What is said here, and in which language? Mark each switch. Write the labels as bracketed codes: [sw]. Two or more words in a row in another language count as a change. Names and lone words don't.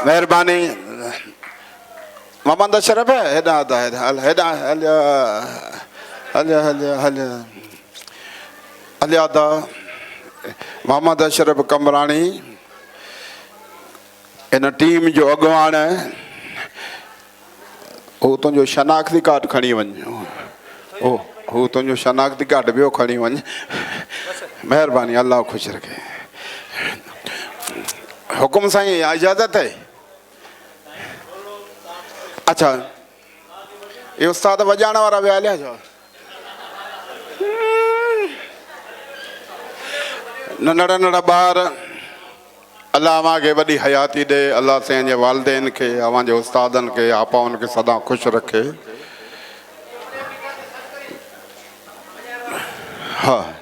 [sd] मेहरबानी मोहम्मद अशरफ है हेॾा हेॾा हलिया मोहम्मद अशरफ कमराणी इन टीम जो अॻुवाण हू तुंहिंजो शनाख्ती कार्ड खणी वञ हू तुंहिंजो शनाख्ती कार्ड ॿियो खणी वञ महिरबानी अल्लाह ख़ुशि रखे हुकुम साईं इजाज़त है अच्छा ये उस्ताद वजाइण वारा विया हलिया छा नंढड़ा नंढड़ा ॿार अल्लाह अव्हां खे वॾी हयाती ॾे अल्लाह साईं जे वालिदैन खे अव्हां जे उस्तादनि खे आपाउनि खे सदा ख़ुशि रखे हा